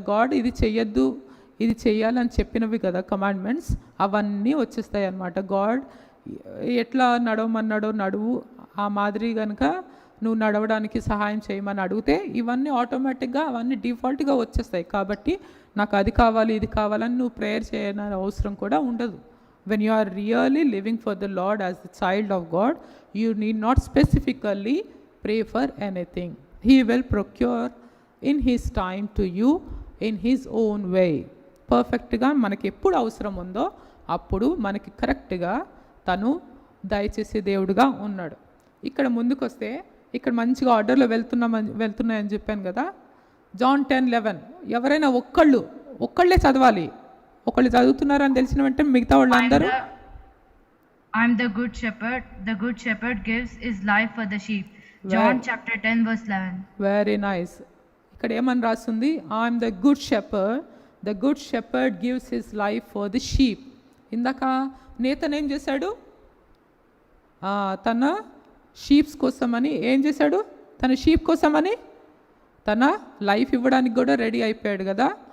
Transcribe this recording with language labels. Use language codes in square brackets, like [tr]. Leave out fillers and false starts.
[te] God ఇది చెయ్యొద్దు, ఇది చెయ్యాలని చెప్పినవి కదా కమాండ్మెంట్స్, అవన్నీ వచ్చేస్తాయి అన్నమాట. గాడ్ ఎట్లా నడవమన్నాడో నడువు, ఆ మాదిరి కనుక నువ్వు నడవడానికి సహాయం చేయమని అడిగితే ఇవన్నీ ఆటోమేటిక్గా అవన్నీ డిఫాల్ట్గా వచ్చేస్తాయి. కాబట్టి నాకు అది కావాలి ఇది కావాలని నువ్వు ప్రేయర్ చేయని అవసరం కూడా ఉండదు. [en] When you are really living for the Lord as the child of God, you need not specifically pray for anything. He will procure in His time to you in His own way. [te] పర్ఫెక్ట్గా మనకి ఎప్పుడు అవసరం ఉందో అప్పుడు మనకి కరెక్ట్గా తను దయచేసే దేవుడుగా ఉన్నాడు. ఇక్కడ ముందుకు వస్తే ఇక్కడ మంచిగా ఆర్డర్లో వెళ్తున్నాయని చెప్పాను కదా. John 10:11 ఎవరైనా ఒక్కళ్ళే చదవాలి. ఒకళ్ళు చదువుతున్నారని తెలిసిన వెంటనే మిగతా వాళ్ళందరూ [en] I'm the good shepherd. The good shepherd gives his life for the sheep. John chapter 10 verse 11. Very nice. [te] ఇక్కడ ఏమని రాస్తుంది? [en] I'm the good shepherd, the good shepherd gives his life for the sheep. [te] ఇందాక Nathan ఏం చేశాడు? తన sheeps కోసమని ఏం చేశాడు? తన షీప్ కోసమని తన లైఫ్ ఇవ్వడానికి కూడా రెడీ అయిపోయాడు కదా.